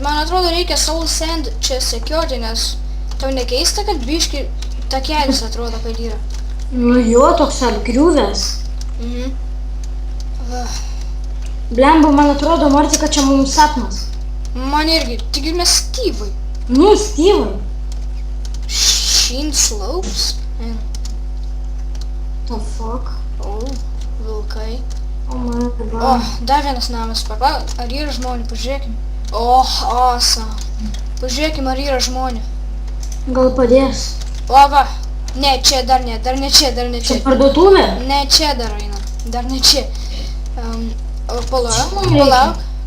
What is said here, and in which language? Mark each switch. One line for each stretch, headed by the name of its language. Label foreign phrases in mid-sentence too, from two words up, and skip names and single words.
Lithuanian: Man atrodo, reikia Soul Sand čia sekioti, nes tau nekeista, kad biškį takelis atrodo, kad yra. Jo, toks apgriuvęs. Blemba, man atrodo, Marti, kad čia mums sapnas. Man irgi, taigi mes Styvai. Styvai.
English: Sheen Slopes? The fuck?
Lithuanian: Vilkai.
English: My god.
Lithuanian: Dar vienas namas, ar yra žmonių, pažiūrėkim.
English: Awesome.
Lithuanian: Pažiūrėkim, ar yra žmonių. Gal padės? Va. Ne, čia, dar ne čia. Čia parduotuvė? Ne, čia dar eina. Dar ne čia. Palauk.